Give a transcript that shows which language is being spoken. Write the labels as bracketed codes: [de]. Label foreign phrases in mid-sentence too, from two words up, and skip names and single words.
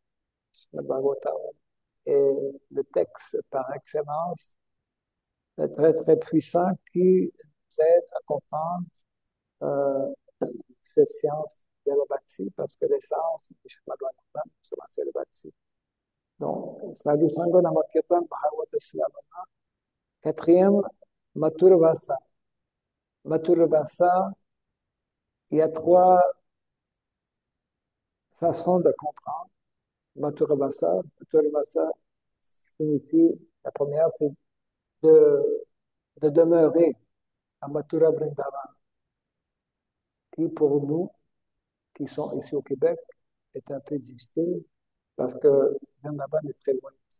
[fr] Srimad Bhagavatam est le texte par excellence, très très puissant, qui nous aide à comprendre cette science de la bhakti, parce que l'essence du Srimad Bhagavatam, c'est le bhakti. Donc, [bn] সাধু সঙ্গ নামকীর্তন ভাগবত শ্রবণ. [fr] Quatrième, Mathura Vasa. Mathura Vasa, il y a 3 façons de comprendre Mathura Vasa. Mathura Vasa signifie, la première, c'est de demeurer à Mathura Vrindavan, qui pour nous, qui sont ici au Québec, est un peu difficile parce que Vrindavan est très loin ici.